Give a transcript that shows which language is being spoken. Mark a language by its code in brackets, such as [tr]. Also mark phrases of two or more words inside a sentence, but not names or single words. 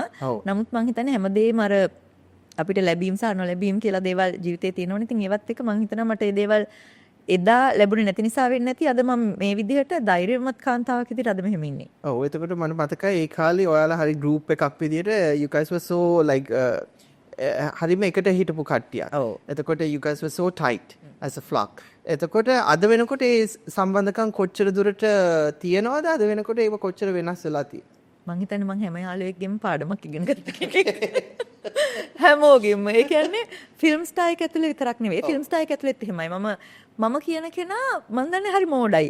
[si] නමුත් මං හිතන්නේ හැමදේම අර අපිට ලැබීම් සහ නොලැබීම් කියලා දේවල් ජීවිතේ තියෙනවනේ. ඉතින් ඒවත් එක්ක මං හිතනවා මට මේ දේවල් එදා ලැබුණේ නැති නිසා වෙන්නේ නැති අද මම මේ විදිහට ධෛර්යමත් කාන්තාවක් විදිහට අද මෙහෙම ඉන්නේ. ඔව් එතකොට මට මතකයි ඒ කාලේ ඔයාලා හරි ගෲප් එකක් විදිහට [en] you guys were so like [si] හරිම එකට හිටපු කට්ටිය. එතකොට you guys were so tight as a flock. එතකොට අද වෙනකොට ඒ සම්බන්ධකම් කොච්චර දුරට තියෙනවද? අද වෙනකොට ඒක කොච්චර වෙනස් වෙලා තියෙනවද? මං හිතන්නේ මං හැම යාළුවෙක්ගෙම පාඩමක් ඉගෙන ගත්ත කෙනෙක්. හැමෝගෙම. ඒ කියන්නේ [en] film star [si] එක ඇතුලේ විතරක් නෙවෙයි. [en] film star [si] එක ඇතුලේත් එහෙමයි. මම කියන කෙනා මං දන්නේ හරි මෝඩයි.